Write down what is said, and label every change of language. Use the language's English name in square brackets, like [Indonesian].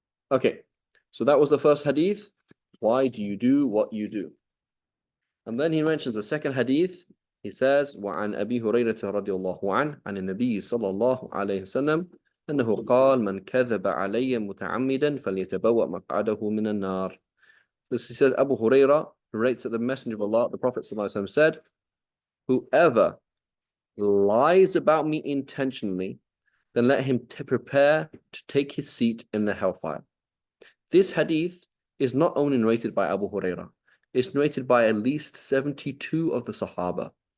[English] Okay, so that was the first hadith. Why do you do what you do? And then he mentions the second hadith. He says, [Arabic] وعن أبي هريرة رضي الله عنه عن النبي صلى الله عليه وسلم أنه قال من كذب علي متعمدا فليتبوأ مقعده من النار. [English] This he says, Abu Hurairah relates that the Messenger of Allah, the Prophet ﷺ said, whoever lies about me intentionally, then let him prepare to take his seat in the hellfire. This hadith is not only narrated by Abu Hurairah, it's narrated by at least 72 of the Sahaba.